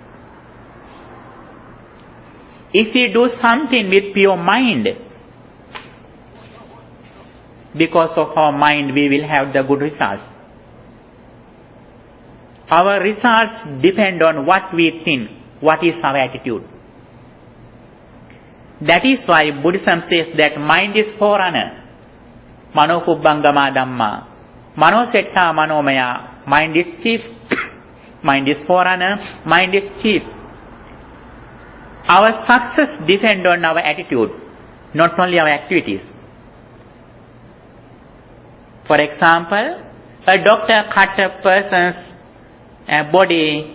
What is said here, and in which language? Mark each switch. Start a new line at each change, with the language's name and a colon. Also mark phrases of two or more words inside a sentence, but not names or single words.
English: If we do something with pure mind, because of our mind we will have the good results. Our results depend on what we think, what is our attitude. That is why Buddhism says that mind is forerunner.
Pali: Mano kubbangama dhamma. Mano setta manomaya.
English: Mind is chief. Mind is forerunner. Mind is chief. Our success depends on our attitude, not only our activities. For example, a doctor cut a person's body.